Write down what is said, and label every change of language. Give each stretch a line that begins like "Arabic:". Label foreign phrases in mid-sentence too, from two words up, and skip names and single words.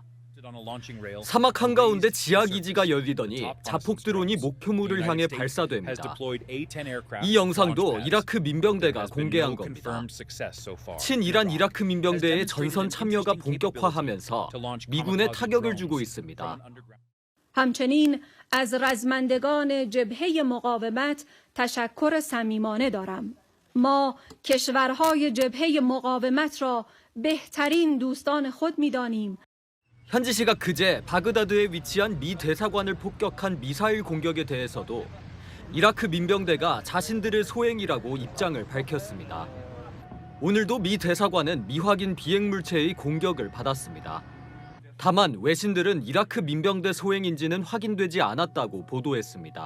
Korean: 사막 한가운데 지하 기지가 열리더니 자폭 드론이 목표물을 향해 발사됩니다. 이 영상도 이라크 민병대가 공개한 겁니다. 친이란 이라크 민병대의 전선 참여가 본격화하면서 미군에 타격을 주고 있습니다.
Persian: همچنین از رزمندگان جبهه مقاومت تشکر صمیمانه دارم. ما کشورهای جبهه مقاومت را بهترین دوستان خود می‌دانیم.
Korean: 현지 시각 그제 바그다드에 위치한 미 대사관을 폭격한 미사일 공격에 대해서도 이라크 민병대가 자신들의 소행이라고 입장을 밝혔습니다. 오늘도 미 대사관은 미확인 비행물체의 공격을 받았습니다. 다만 외신들은 이라크 민병대 소행인지는 확인되지 않았다고 보도했습니다.